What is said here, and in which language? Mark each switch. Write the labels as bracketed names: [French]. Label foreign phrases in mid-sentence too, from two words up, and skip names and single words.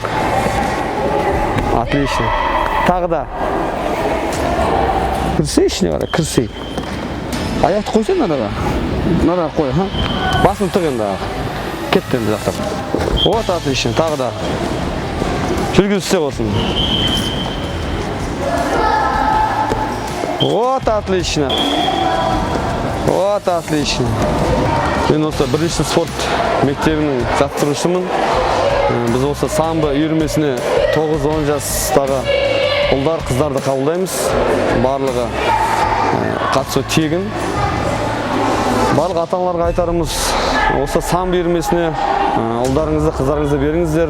[Kazakh] Отлично. Тағы да. Кірсей ішіне қарай, кірсей. Аяқты қойсаң надаға. Надаға қой, басын тұқ енді. Кетті енді жақтап. [Russian] Вот, отлично. [Kazakh] Тағы да. Жүргізсе болсын. [Russian] Вот, отлично. Вот, отлично. [Kazakh] Мен осы бірінші спорт мектебінің жаттықтырушымын. Біз осы самбо үйірмесіне 9-10 жастағы ұлдар, қыздарды қабылдаймыз. Барлығы қатысу тегін. Барлық ата-аналарға айтарымыз, осы самбо үйірмесіне ұлдарыңызды, қыздарыңызды беріңіздер.